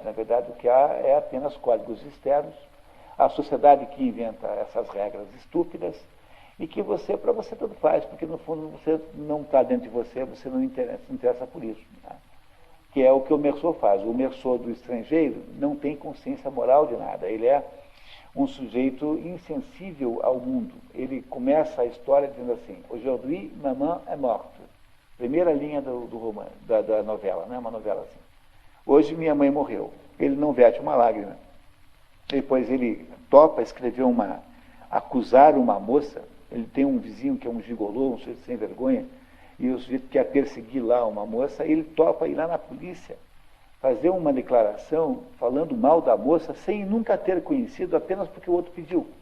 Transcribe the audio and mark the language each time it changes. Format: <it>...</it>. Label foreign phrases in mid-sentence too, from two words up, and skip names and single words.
<pt>Na verdade, o que há é apenas códigos externos, a sociedade que inventa essas regras estúpidas e que para você tudo faz, porque no fundo você não está dentro de você, você não interessa por isso. Né? Que é o que o Meursault faz. O Meursault do estrangeiro não tem consciência moral de nada, ele é um sujeito insensível ao mundo. Ele começa a história dizendo assim,</pt> <fr>aujourd'hui, maman est morte.</fr> <pt>Primeira linha do romance, da novela, né? Uma novela assim. Hoje minha mãe morreu. Ele não verte uma lágrima. Depois ele topa escrever acusar uma moça. Ele tem um vizinho que é um gigolô, um sujeito sem vergonha, e o sujeito quer perseguir lá uma moça, ele topa ir lá na polícia, fazer uma declaração falando mal da moça, sem nunca ter conhecido, apenas porque o outro pediu.</pt>